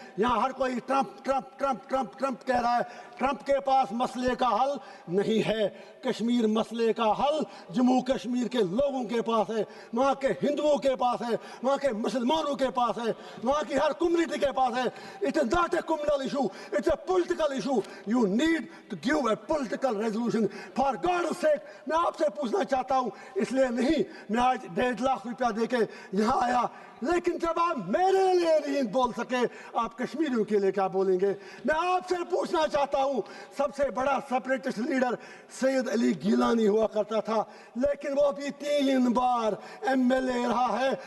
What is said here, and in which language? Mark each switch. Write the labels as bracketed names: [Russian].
[Urdu] یہاں ہر کوئی Trump Trump Trump Trump Trump کہہ رہا ہے. ٹرمپ کے پاس مسئلے کا حل نہیں ہے. کشمیر مسئلے کا حل جموں کشمیر کے لوگوں کے پاس ہے، وہاں کے ہندوؤں کے پاس ہے، وہاں کے مسلمانوں کے پاس ہے، وہاں کی ہر کمیونٹی کے پاس ہے. [English] It is not a communal issue, it's a political issue. You need to give a political resolution. For God's sake, [Urdu] میں آپ سے پوچھنا چاہتا ہوں، اس لیے نہیں میں آج 1.5 لاکھ روپیہ دے کے یہاں آیا، لیکن جب آپ میرے لیے نہیں بول سکے آپ کشمیریوں کے لیے کیا بولیں گے؟ میں آپ سے پوچھنا چاہتا ہوں، سب سے بڑا سپریٹسٹ لیڈر سید علی گیلانی ہوا کرتا تھا، لیکن وہ بھی 3 بار MLA رہا ہے.